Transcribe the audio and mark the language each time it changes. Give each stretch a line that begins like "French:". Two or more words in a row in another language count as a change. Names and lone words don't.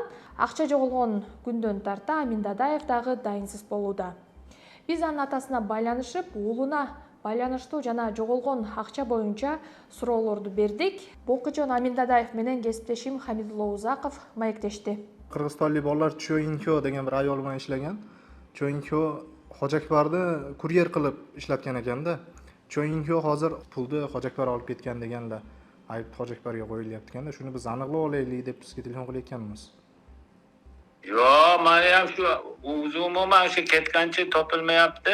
Kyrgyz: Акча жоголгон күндөн тарта Аминдадаев дагы дайынсыз болууда. Биз анын атасына байланышып, уулуна байланыштуу жана жоголгон акча боюнча суроолорду бердик. Болкучон Аминдадаев менен кесиптешим Хамидулла Узаков маектешти.
Uzbek: Qirg'izistonlik bolalar Choyinko degan bir ayol bilan ishlagan. Choyinko Hojakbarni kuryer qilib ishlatgan ekanda. Choyinko hozir pulni Hojakbar olib ketgan deganlar. Ayb Hojakbarga qo'yilyapti ekanda. Shuni biz aniqlab olaylik deb sizga telefon qilayotganmiz. Yo, mana ham shu o'zi umuman shu ketgancha topilmayapti.